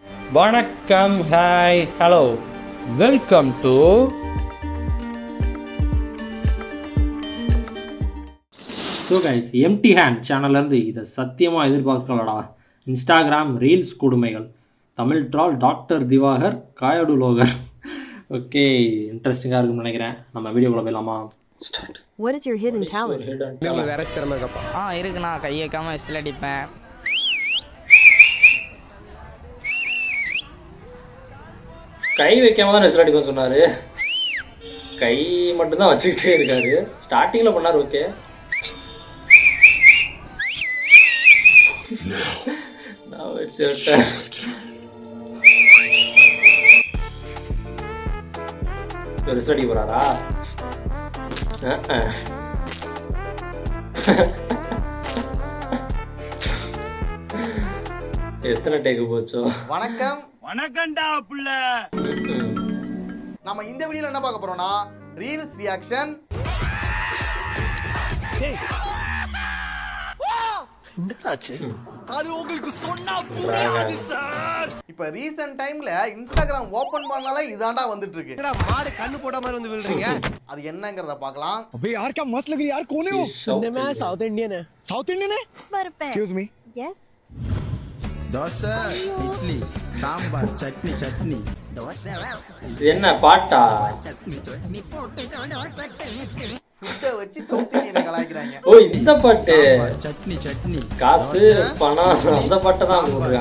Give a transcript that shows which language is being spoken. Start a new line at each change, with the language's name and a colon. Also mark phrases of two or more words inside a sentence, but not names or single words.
Tamil: வணக்கம்,
English: Hi, hello, welcome to so guys,
Tamil: எம்டி ஹேண்ட் சேனல்லேருந்து இதை சத்தியமாக எதிர்பார்க்கலடா.
English: Instagram reels
Tamil: கொடுமைகள், தமிழ் ட்ரால் டாக்டர் திவாகர், காயடு லோகர். ஓகே, இன்ட்ரெஸ்டிங்காக இருக்கும்னு நினைக்கிறேன். நம்ம வீடியோக்குள்ள போயிடலாமா? ஸ்டார்ட்.
English: What is your hidden talent?
Tamil: இருக்குண்ணா, கை வைக்காம விசில் அடிப்பேன். கை வைக்காம தான் விசில் அடிப்பேன் சொன்னார். கை மட்டும்தான் வச்சுக்கிட்டே இருக்காரு. ஸ்டார்டிங்கில் பண்ணார். ஓகே,
English: now it's your turn.
Tamil: விசில் அடிக்க போறாரா? எத்தனை டேக்கு போச்சோ? வணக்கம்டா புள்ள. நம்ம இந்த வீடியோல என்ன பார்க்க போறோம்னா
English: reels reaction.
Tamil: அது உங்களுக்கு சொன்னா புரியாது சார். இப்ப ரீசன்ட் டைம்ல
English: Instagram open
Tamil: பண்ணாலே இதாண்டா வந்துட்டு இருக்கு. என்னடா மாடு கண்ணு போட மாதிரி வந்து விழுறீங்க? அது என்னங்கறத பார்க்கலாம்.
Hindi: अबे यार क्या मस्त लग रही है यार. कौन है वो? सुनने में
English: South Indian
Hindi: है.
English: South Indian
Hindi: है?
English: excuse me. Yes.
Tamil: தோசை, இட்லி, சாம்பார், சட்னி சட்னி. தோசை இது என்ன பாட்டா? சட்னி சட்னி போட்டு ஃபுட்டை வச்சு சவுத் இந்தியனை கலாய்க்கிறாங்க. ஓ, இந்த பாட்டு. சட்னி சட்னி. காசு பணம் அந்த பாட்டை தான் போடுறாங்க.